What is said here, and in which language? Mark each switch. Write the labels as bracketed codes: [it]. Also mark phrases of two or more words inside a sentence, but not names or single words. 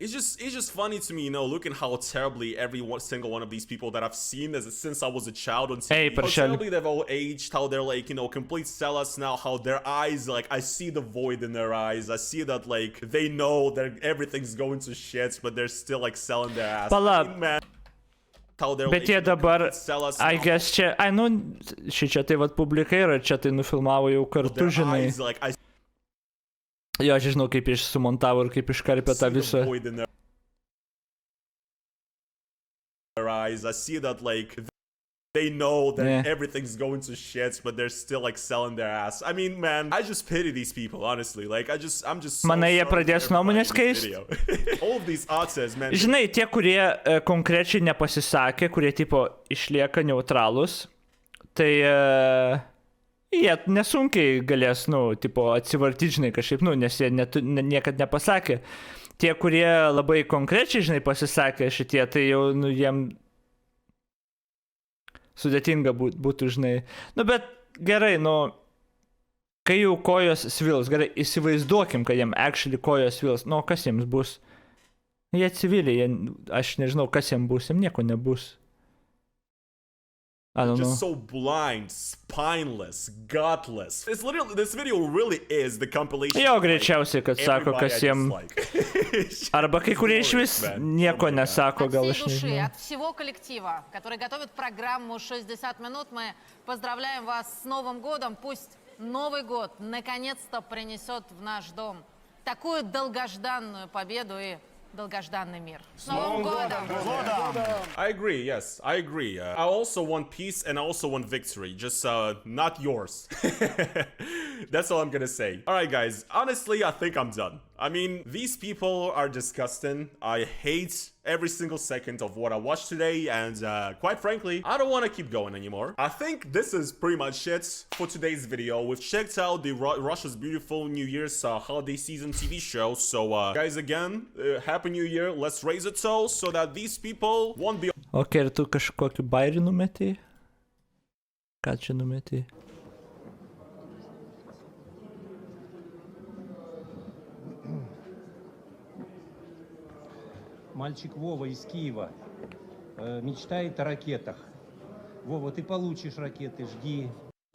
[en] It's just funny to me, you know, looking how terribly single one of these people that I've seen since I was a child on TV, how terribly they've all aged, how they're like, you know, complete sellouts now, how their eyes, like, I see the void in their eyes. I see that, like, they know that everything's going to shit, but they're still, like, selling their ass. I mean, man, [lt] bet jie dabar, [en] I guess [lt] čia, nu, šičia tai vat publika yra, čia tai nufilmavo jau kartu, žinai. Jo, aš žinau, kaip jis sumontavo ir kaip iškarpė tą visą. [en] I see that, like, they know that everything's going to shit, but they're still, like, selling their ass. I mean, man, I just pity these people, honestly. Like, I'm just so [lt] Manai, jie pradės nuomonės keisti? [en] All of these artists, man. [lt] Žinai, tie, kurie konkrečiai nepasisakė, kurie, tipo, išlieka neutralūs, tai jie nesunkiai galės, nu, tipo, atsivartyti, žinai, kažkaip, nu, nes jie niekad nepasakė. Tie, kurie labai konkrečiai, žinai, pasisakė šitie, tai jau, nu, jiem sudėtinga būtų, žinai. Nu, bet gerai, nu, kai jau kojos svils, gerai, įsivaizduokim, kad jiem actually kojos svils, nu, kas jiems bus? Jie civiliai, aš nežinau, kas jiems bus, jiems nieko nebus. [en] I don't know. Just so blind, spineless, gutless. It's literally, this video really is the compilation. [lt] Jo, greičiausiai, kad sako, kas jiems... Arba kai kurie iš vis nieko nesako, gal aš nežinau. [ru] От всего коллектива, который готовит программу «60 минут», мы поздравляем вас с Новым годом. Пусть Новый год наконец-то принесет в наш дом такую долгожданную победу и долгожданный мир. С Новым годом! [en] I agree, yes, I agree. I also want peace and I also want victory, just not yours. That's all I'm gonna say. Alright guys, honestly, I think I'm done. I mean, these people are disgusting. I hate every single second of what I watched today, and quite frankly, I don't want to keep going anymore. I think this is pretty much it for today's video. We've checked out the Russia's beautiful New Year's holiday season TV show. So guys, again, Happy New Year. Let's raise a toast so that these people won't be... [lt] Okay, ir tu kažkokį bairį numetei? Ką čia numetei? [ru] Мальчик Вова из Киева мечтает о ракетах. Вова, ты получишь ракеты, жди.